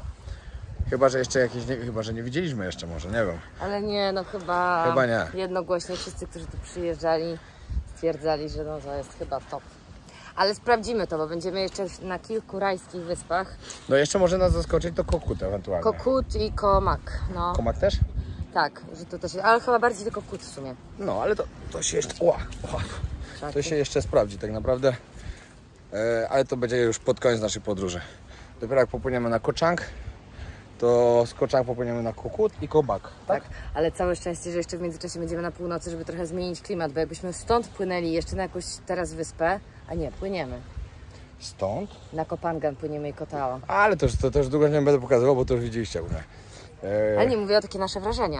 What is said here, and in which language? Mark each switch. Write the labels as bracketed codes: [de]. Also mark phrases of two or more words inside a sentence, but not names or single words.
[pl] Chyba, że jeszcze jakieś, chyba, że nie widzieliśmy jeszcze może, nie wiem. Ale nie, no chyba nie. Jednogłośnie wszyscy, którzy tu przyjeżdżali, stwierdzali, że no to jest chyba top. Ale sprawdzimy to, bo będziemy jeszcze na kilku rajskich wyspach. No jeszcze może nas zaskoczyć to Koh Kut ewentualnie. Koh Kut i Koh Mak, no. Koh Mak też? Tak, że to też jest, ale chyba bardziej tylko Kut w sumie. No, ale to się jeszcze... To się jeszcze sprawdzi tak naprawdę. Ale to będzie już pod koniec naszej podróży. Dopiero jak popłyniemy na Koh Chang, to z Koh Chang popłyniemy na Koh Kut i Koh Mak. Tak, ale całe szczęście, że jeszcze w międzyczasie będziemy na północy, żeby trochę zmienić klimat, bo jakbyśmy stąd płynęli jeszcze na jakąś teraz wyspę, a nie, płyniemy. Stąd? Na Koh Phangan płyniemy i Koh Tao. Ale to już długo nie będę pokazywał, bo to już widzieliście u mnie. Ale nie, mówię o takie nasze wrażenia.